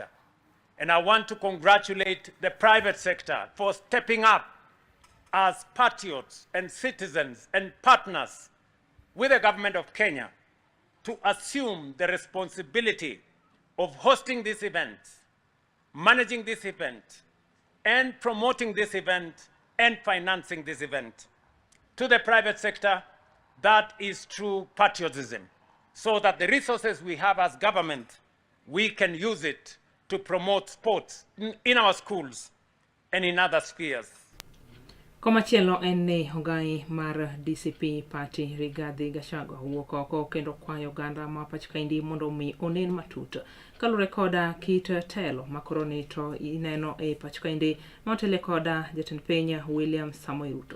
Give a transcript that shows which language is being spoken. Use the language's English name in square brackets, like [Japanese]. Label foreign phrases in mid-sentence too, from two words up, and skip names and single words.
[English] And I want to congratulate the private sector for stepping up as patriots and citizens and partners with the government of Kenya to assume the responsibility of hosting this event, managing this event, and promoting this event and financing this event. To the private sector, that is true patriotism, so that the resources we have as government, we can use it to promote sports in our schools and in other spheres. [Luo (Kenya and Tanzania)] Komachielo en ne ogai mar DCP party Rigathi Gachagua wuok oko kendo kwayo oganda ma pacho kaendi mondo mi onen matut kalure koda kit telo makoro ni to ineno e pacho kaendi motele koda jatend piny William Samoei Ruto.